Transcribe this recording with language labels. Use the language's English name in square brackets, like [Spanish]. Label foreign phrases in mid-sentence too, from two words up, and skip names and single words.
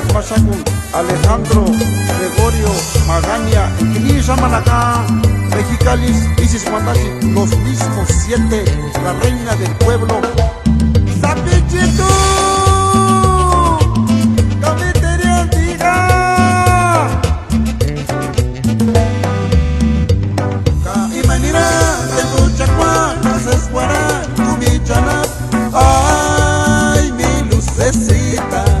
[Spanish] Mashakun, Alejandro Gregorio Magaña, Kini Shamanacá, Mexicalis, Isis Guandashi, los mismos 7, la reina del pueblo, Zapichito, Cafetería Antigua, Imanira, de Muchacuán, Haces Guarán, Kumichanap, Ay, mi lucecita